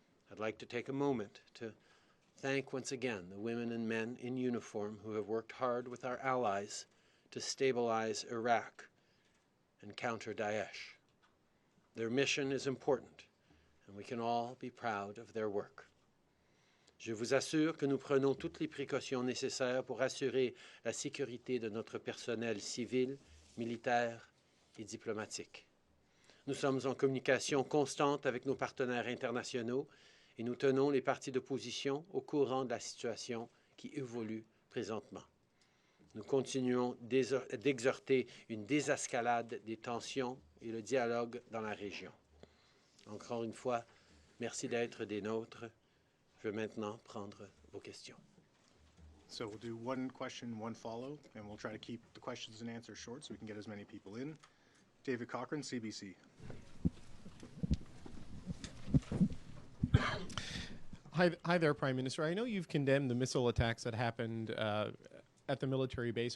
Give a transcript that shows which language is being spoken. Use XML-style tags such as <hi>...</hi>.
<en>I'd like to take a moment to thank once again the women and men in uniform who have worked hard with our allies to stabilize Iraq and counter Daesh. Their mission is important, and we can all be proud of their work.</en> <fr>Je vous assure que nous prenons toutes les précautions nécessaires pour assurer la sécurité de notre personnel civil, militaire et diplomatique. Nous sommes en communication constante avec nos partenaires internationaux et nous tenons les partis d'opposition au courant de la situation qui évolue présentement. Nous continuons d'exhorter une désescalade des tensions et le dialogue dans la région. Encore une fois, merci d'être des nôtres. Je vais maintenant prendre vos questions.</fr> <en>So we'll do one question, one follow, and we'll try to keep the questions and answers short so we can get as many people in. David Cochran, CBC. Hi there, Prime Minister. I know you've condemned the missile attacks that happened at the military base.</en>